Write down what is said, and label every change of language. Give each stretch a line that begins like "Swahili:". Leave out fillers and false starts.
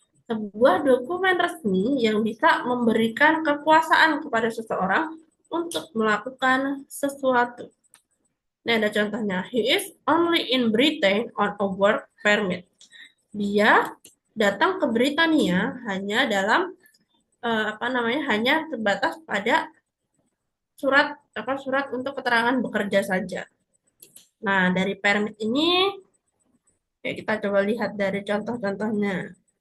Indonesian: Sebuah dokumen resmi yang bisa memberikan kekuasaan kepada seseorang untuk melakukan sesuatu. Nah, ada contohnya.
English: He is only in Britain on a work permit.
Indonesian: Dia datang ke Britania hanya dalam hanya terbatas pada surat untuk keterangan bekerja saja. Nah, dari permit ini ya kita coba lihat dari contoh-contohnya.